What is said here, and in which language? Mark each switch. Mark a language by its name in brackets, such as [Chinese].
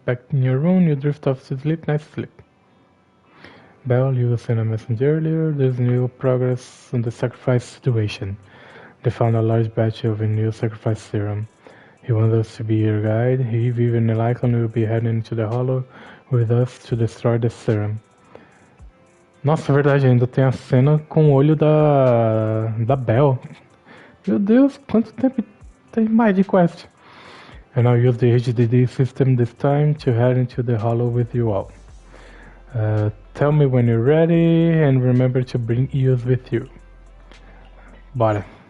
[English] Back in your room, you drift off to sleep. Nice sleep. Belle, you sent a messenger earlier. There's new progress on the sacrifice situation. They found a large batch of a new sacrifice serum. He wants us to be your guide. He, Vivian, and Icon will be heading to the Hollow with us to destroy the serum. [Portuguese] Nossa, é verdade, ainda tem a cena com o olho da Belle. Meu Deus, quanto tempo tem mais de quest? [English] And I'll use the HDD system this time to head into the Hollow with you all. Tell me when you're ready and remember to bring Eos with you. [Portuguese] Bora.